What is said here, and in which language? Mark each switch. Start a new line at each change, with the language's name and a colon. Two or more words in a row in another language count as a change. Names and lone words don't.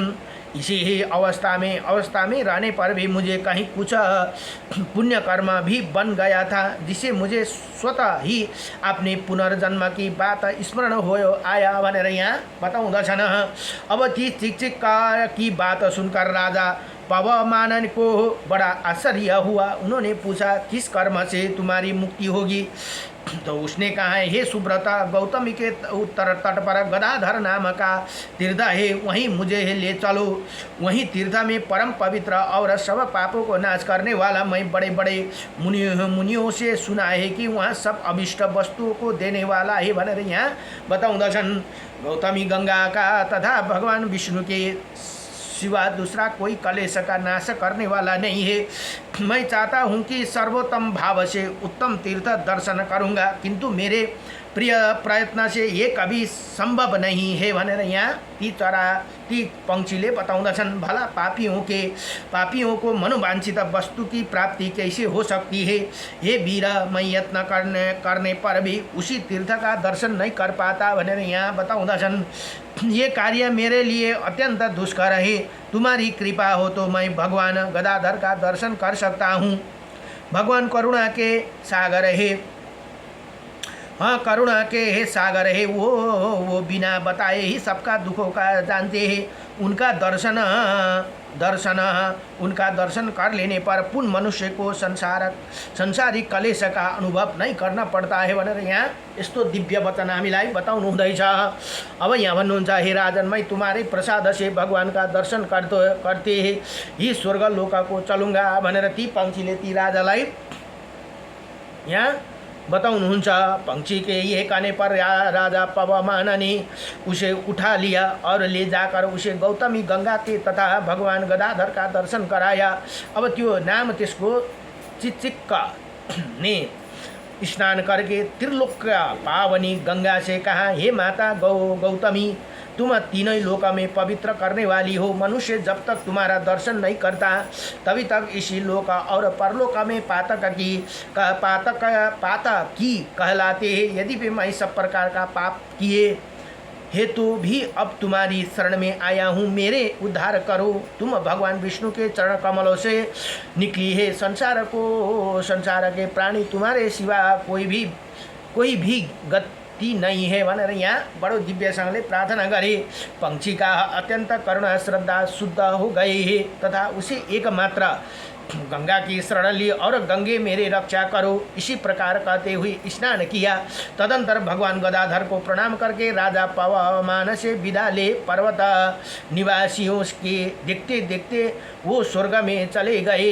Hindi: इसी ही अवस्था में रहने पर भी मुझे कहीं कुछ पुण्य कर्म भी बन गया था, जिससे मुझे स्वतः ही अपने पुनर्जन्म की बात स्मरण हो आया
Nepali: भनेर यहाँ बताउँदछन्।
Hindi: अब ती चिकचिक की बात सुनकर राजा पवमान को बड़ा आश्चर्य हुआ। उन्होंने पूछा, किस कर्म से तुम्हारी मुक्ति होगी? तो उसने कहा है, हे सुब्रता, गौतमी के उत्तर तट पर गदाधर नाम का तीर्थ है, वहीं मुझे ले चलो। वहीं तीर्थ में परम पवित्र और सब पापों को नाश करने वाला मैं बड़े बड़े मुनियों से सुना है कि वहाँ सब अभिष्ट वस्तुओं को देने वाला है
Nepali: भनेर यहाँ बताउँदछन्।
Hindi: गौतमी गंगा का तथा भगवान विष्णु के सिवा दूसरा कोई कलेश का नाश करने वाला नहीं है। मैं चाहता हूँ कि सर्वोत्तम भाव से उत्तम तीर्थ दर्शन करूँगा, किंतु मेरे प्रिय प्रयत्न से ये कभी संभव नहीं है
Nepali: भनेर यहाँ ती पंक्षीले बताउँदछन्।
Hindi: भला पापियों को मनोवांछित वस्तु की प्राप्ति कैसे हो सकती है? ये वीर, मैं यत्न करने पर भी उसी तीर्थ का दर्शन नहीं कर पाता
Nepali: भनेर यहाँ बताउँदछन्।
Hindi: ये कार्य मेरे लिए अत्यंत दुष्कर है, तुम्हारी कृपा हो तो मैं भगवान गदाधर का दर्शन कर सकता हूँ। भगवान करुणा के सागर है, हाँ करुणा के हे सागर है, वो बिना बताए ही सबका दुखों का जानते हैं। उनका दर्शन कर लेने पर पुण्य मनुष्य को संसारिक कलेश का अनुभव नहीं करना पड़ता है
Nepali: भनेर यहाँ यस्तो दिव्य वचन हामीलाई बताउनु हुँदैछ। अब यहाँ भन्नुहुन्छ,
Hindi: हे राजन, मैं तुम्हारे प्रसाद से भगवान का दर्शन करते ही स्वर्ग लोक को चलूँगा
Nepali: भनेर ती पंक्षीले ती राजालाई यहाँ बताउनुहुन्छ।
Hindi: पंक्षी के ये कहने पर राजा पवमान ने उसे उठा लिया और ले जाकर उसे गौतमी गंगा के तथा भगवान गदाधर का दर्शन कराया।
Nepali: अब त्यो नाम त्यसको
Hindi: चिचिक्का ने स्नान करके त्रिलोक पावनी गंगा से कहा, हे माता गौतमी, तुम तीनों लोक में पवित्र करने वाली हो। मनुष्य जब तक तुम्हारा दर्शन नहीं करता तभी तक इसी लोक और परलोक में पातक की कहलाते हैं। यदि भी मैं सब प्रकार का पाप किए हेतु भी अब तुम्हारी शरण में आया हूँ, मेरे उद्धार करो। तुम भगवान विष्णु के चरण कमलों से निकली है। संसार के प्राणी तुम्हारे सिवा कोई भी गति नहीं है
Nepali: भनेर यहाँ बड़ो दिव्यसँगले प्रार्थना गरे।
Hindi: पंक्षी का अत्यंत करुणा श्रद्धा शुद्ध हो गए है तथा उसे एकमात्र गंगा की शरण ली और गंगे मेरे रक्षा करो, इसी प्रकार कहते हुए स्नान किया। तदंतर भगवान गदाधर को प्रणाम करके राजा पवमान से विदा ले पर्वत निवासियों के देखते देखते वो स्वर्ग में चले गए।